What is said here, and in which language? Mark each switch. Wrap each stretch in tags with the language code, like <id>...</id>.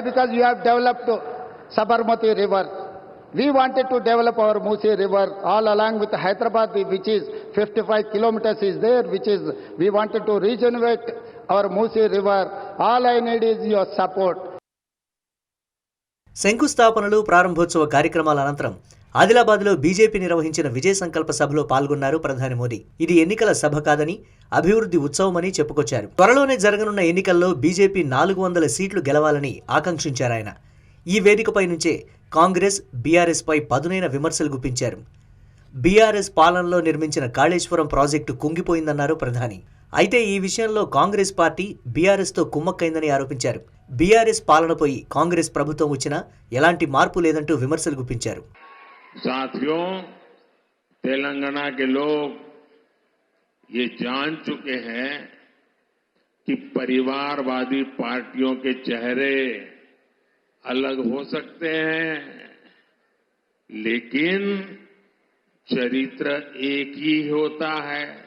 <en>Because you have developed Sabarmati River. We wanted to develop our Musi River all along with Hyderabad, which is 55 kilometers is there, which is, we wanted to regenerate our Musi River. All I need is your support.</en> <te>శంకుస్థాపనలు ప్రారంభోత్సవ కార్యక్రమాల అనంతరం ఆదిలాబాద్లో BJP నిర్వహించిన విజయ సంకల్ప సభలో పాల్గొన్నారు ప్రధాని మోదీ. ఇది ఎన్నికల సభ కాదని, అభివృద్ధి ఉత్సవమని చెప్పుకొచ్చారు. త్వరలోనే జరగనున్న ఎన్నికల్లో బీజేపీ 400 సీట్లు గెలవాలని ఆకాంక్షించారాయన. ఈ వేదికపై నుంచే కాంగ్రెస్, బీఆర్ఎస్ పై పదునైన విమర్శలు గుప్పించారు. బీఆర్ఎస్ పాలనలో నిర్మించిన కాళేశ్వరం ప్రాజెక్టు కుంగిపోయిందన్నారు ప్రధాని. అయితే ఈ విషయంలో కాంగ్రెస్ పార్టీ బీఆర్ఎస్తో కుమ్మక్కైందని ఆరోపించారు. బీఆర్ఎస్ పాలనపై కాంగ్రెస్ ప్రభుత్వం వచ్చినా ఎలాంటి మార్పు లేదంటూ విమర్శలు గుప్పించారు.</te> <hi>साथियों, तेलंगाना के लोग ये जान चुके हैं कि परिवारवादी पार्टियों के चेहरे अलग हो सकते हैं, लेकिन चरित्र एक ही होता है.</hi>